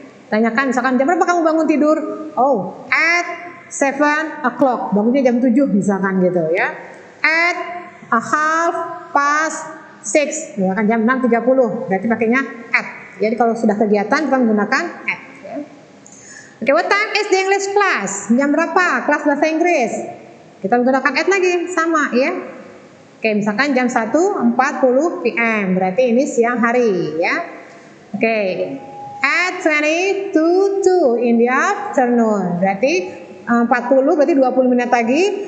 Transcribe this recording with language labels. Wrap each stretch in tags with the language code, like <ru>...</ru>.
<id>Tanyakan misalkan jam berapa kamu bangun tidur? Oh,</id> <en>at 7 o'clock.</en> <id>Bangunnya jam 7 misalkan gitu ya.</id> <en>At a half past 6,</en> <id>ya kan jam 6.30, berarti pakainya at. Jadi kalau sudah kegiatan kita menggunakan at. Ya.</id> <en>Oke, what time is the English class?</en> <id>Jam berapa kelas bahasa Inggris? Kita menggunakan at lagi, sama ya. Oke, misalkan jam 1.40 PM, berarti ini siang hari ya.</id> <en>Oke, at 20 to 2 in the afternoon,</en> <id>berarti 40 berarti 20 menit lagi.</id>